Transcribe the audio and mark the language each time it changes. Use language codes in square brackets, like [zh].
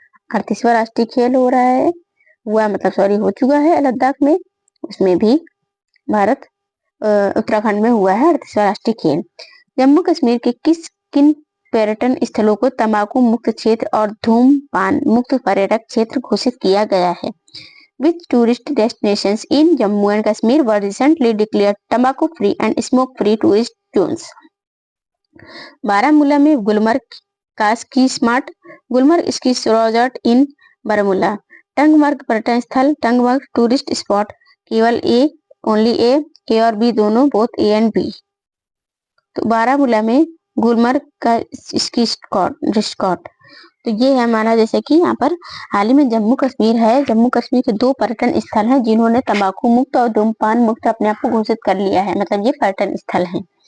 [hi] 38वां राष्ट्रीय खेल हो रहा है, हो चुका है लद्दाख में, उसमें भी भारत उत्तराखंड में हुआ है 38वां राष्ट्रीय खेल। जम्मू कश्मीर के किन पर्यटन स्थलों को तंबाकू मुक्त क्षेत्र और धूम्रपान मुक्त पर्यटक क्षेत्र घोषित किया गया है? [en] Which tourist destinations in Jammu and Kashmir were recently declared tobacco-free and smoke-free tourist zones? [hi] Baramulla में गुलमर्ग स्की रिजॉर्ट [en] In Baramulla. [hi] टंगमर्ग पर्यटन स्थल, [en] Tangmarg tourist spot, [hi] केवल ओनली ए और बी दोनों, [en] Both A and B. [hi] तो बारामूला में गुलमर्ग का स्की रिजॉर्ट, तो ये है हमारा, जैसे कि यहाँ पर हाल ही में जम्मू कश्मीर है, जम्मू कश्मीर के 2 पर्यटन स्थल हैं जिन्होंने तंबाकू मुक्त और धूम्रपान मुक्त अपने आप को घोषित कर लिया है, मतलब ये पर्यटन स्थल हैं।